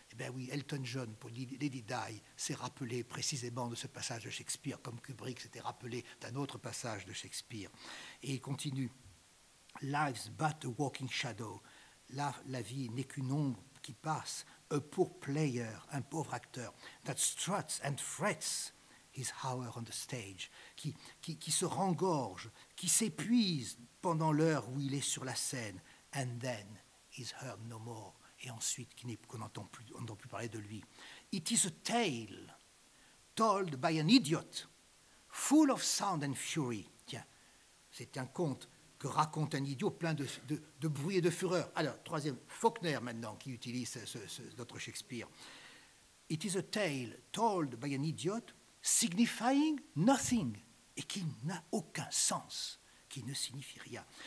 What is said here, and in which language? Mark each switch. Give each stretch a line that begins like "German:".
French: Eh bien oui, Elton John, pour Lady Di, s'est rappelé précisément de ce passage de Shakespeare, comme Kubrick s'était rappelé d'un autre passage de Shakespeare. Et il continue.
English: Life's but a walking shadow.
French: La vie n'est qu'une ombre qui passe.
English: A poor player,
French: un pauvre acteur,
English: that struts and frets his hour on the stage,
French: qui se rengorge, qui s'épuise pendant l'heure où il est sur la scène,
English: and then is heard no more,
French: et ensuite qu'on n'entend plus parler de lui.
English: It is a tale told by an idiot, full of sound and fury.
French: Tiens, c'est un conte que raconte un idiot plein de bruit et de fureur. Alors, troisième, Faulkner maintenant, qui utilise notre Shakespeare.
English: It is a tale told by an idiot, signifying nothing,
French: et qui n'a aucun sens, qui ne signifie rien.